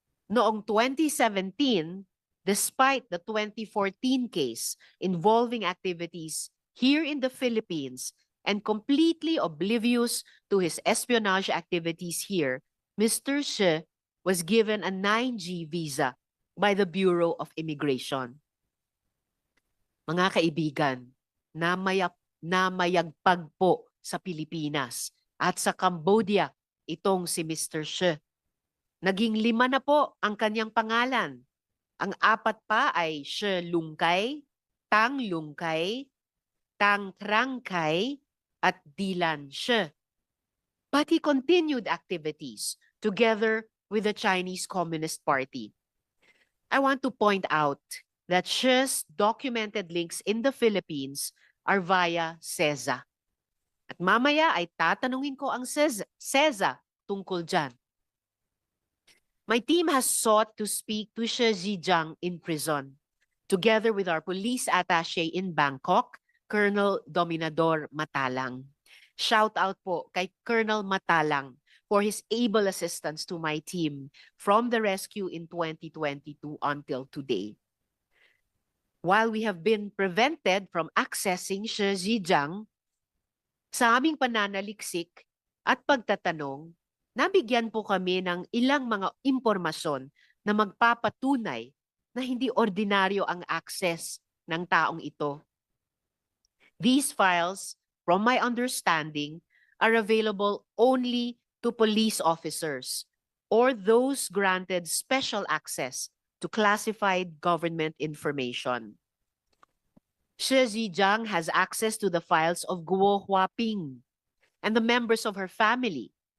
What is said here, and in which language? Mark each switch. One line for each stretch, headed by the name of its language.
Filipino: Noong
English: 2017, despite the 2014 case involving activities here in the Philippines and completely oblivious to his espionage activities here, Mr. Shi was given a 9G visa by the Bureau of Immigration.
Filipino: Mga kaibigan, namayagpag po sa Pilipinas at sa Cambodia itong si Mr. Shi. Naging 5 na po ang kanyang pangalan. Ang apat pa ay Shi Lungkay, Tang Lungkay, Tang Trangkay, at Dilan Shi.
English: But he continued activities together with the Chinese Communist Party. I want to point out that Shi's documented links in the Philippines are via CESA.
Filipino: At mamaya ay tatanungin ko ang CESA tungkol dyan.
English: My team has sought to speak to Shi Zhejiang in prison, together with our police attaché in Bangkok, Colonel Dominador Matalang. Shout out po kay Colonel Matalang for his able assistance to my team from the rescue in 2022 until today. While we have been prevented from accessing Shi Zhejiang,
Filipino: sa aming pananaliksik at pagtatanong, nabigyan po kami ng ilang mga impormasyon na magpapatunay na hindi ordinaryo ang access ng taong ito.
English: These files, from my understanding, are available only to police officers or those granted special access to classified government information. Shi Zhejiang has access to the files of Guo Huaping and the members of her family.